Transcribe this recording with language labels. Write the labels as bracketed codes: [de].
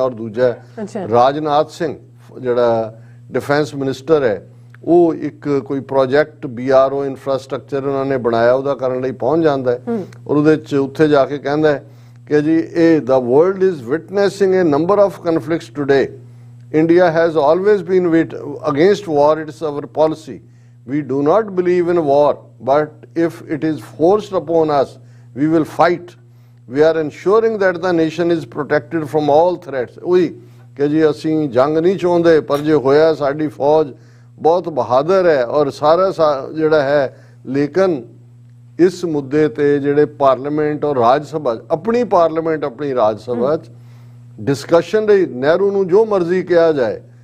[pa] ਔਰ ਦੂਜਾ ਰਾਜਨਾਥ ਸਿੰਘ ਜਿਹੜਾ ਡਿਫੈਂਸ ਮਿਨਿਸਟਰ ਹੈ, ਉਹ ਇੱਕ ਕੋਈ ਪ੍ਰੋਜੈਕਟ BRO ਇਨਫਰਾਸਟ੍ਰਕਚਰ ਉਹਨਾਂ ਨੇ ਬਣਾਇਆ, ਉਹਦਾ ਕਰਨ ਲਈ ਪਹੁੰਚ ਜਾਂਦਾ ਹੈ ਔਰ ਉਹਦੇ 'ਚ ਉੱਥੇ ਜਾ ਕੇ ਕਹਿੰਦਾ ਹੈ ਕਿ ਜੀ ਇਹ [en] the world is witnessing a number of conflicts today. India has always been against war. It's our policy. We do not believe in war, but if it is forced upon us, we will fight. We are ensuring that the nation is protected from all threats. [pa] ਉਹੀ ਕਿ ਜੀ ਅਸੀਂ ਜੰਗ ਨਹੀਂ ਚਾਹੁੰਦੇ, ਪਰ ਜੇ ਹੋਇਆ ਸਾਡੀ ਫੌਜ ਬਹੁਤ ਬਹਾਦਰ ਹੈ ਔਰ ਸਾਰਾ ਜਿਹੜਾ ਹੈ। ਲੇਕਿਨ ਇਸ ਮੁੱਦੇ ਤੇ ਜਿਹੜੇ ਪਾਰਲੀਮੈਂਟ ਔਰ ਰਾਜ ਸਭਾ, ਆਪਣੀ ਪਾਰਲੀਮੈਂਟ ਆਪਣੀ ਰਾਜ ਸਭਾ 'ਚ ਡਿਸਕਸ਼ਨ ਲਈ ਨਹਿਰੂ ਨੂੰ ਜੋ ਮਰਜ਼ੀ ਕਿਹਾ ਜਾਏ